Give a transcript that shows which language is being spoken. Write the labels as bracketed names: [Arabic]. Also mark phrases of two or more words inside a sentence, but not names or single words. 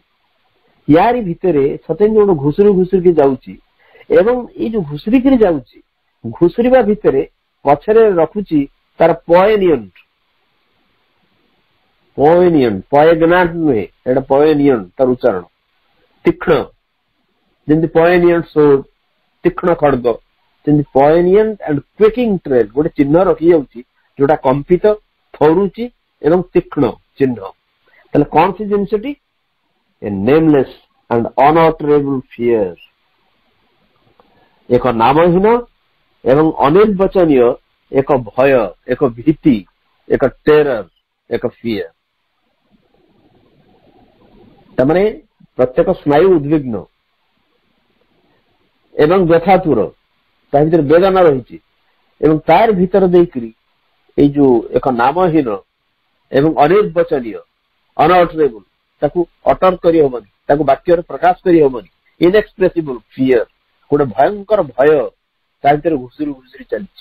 [Odia] ୟାରି ଭିତରେ ସତେଜ ଗୋଟେ ଘୁଷୁରି ଘୁଷୁରିକି ଯାଉଛି ଏବଂ ଏଇ ଯୋଉ ଘୁଷୁରିକିରି ଯାଉଛି, ଘୁଷୁରିବା ଭିତରେ ପଛରେ ରଖୁଛି ତାର ପଏନିୟଣ୍ଟ, ପଏଗ୍ନାଣ୍ଟ ନୁହେଁ, ଏଇଟା ପଏନିୟଣ୍ଟ ତାର ଉଚ୍ଚାରଣ। ତୀକ୍ଷ୍ଣ, ଯେମିତି [English] poignant sword, [Odia] ତୀକ୍ଷ୍ଣ ଖଡ୍ଗ, ସେମିତି [English] poignant and quaking trail [Odia] ଗୋଟେ ଚିହ୍ନ ରଖିଯାଉଛି ଯୋଉଟା କମ୍ପିତ, ଥରୁଛି ଏବଂ ତୀକ୍ଷ୍ଣ ଚିହ୍ନ। ତାହେଲେ କଣ ସେ ଜିନିଷଟି? [English] A nameless and unutterable fear, [Odia] ଏକ ନାମହୀନ ଏବଂ ଅନିର୍ବାଚନୀୟ ଏକ ଭୟ, ଏକ ଭୀତି, ଏକ ଟେରର, ଏକ ଫିୟର। ତାମାନେ ପ୍ରତ୍ୟେକ ସ୍ନାୟୁ ଉଦ୍ବିଗ୍ନ ଏବଂ ବ୍ୟଥାତୁର, ତା ଭିତରେ ବେଦନା ରହିଛି ଏବଂ ତାର ଭିତର ଦେଇକରି ଏଇ ଯୋଉ ଏକ ନାମହୀନ ଏବଂ ଅନିର୍ବାଚନୀୟ, ଅନଅଟରେବୁଲ, ତାକୁ ଅଟର କରିହବନି, ତାକୁ ବାକ୍ୟରେ ପ୍ରକାଶ କରିହବନି, [English] inexpressible fear, [Odia] ଗୋଟେ ଭୟଙ୍କର ଭୟ ତା ଭିତରେ ଘୁଷୁରି ଘୁଷୁରି ଚାଲିଛି।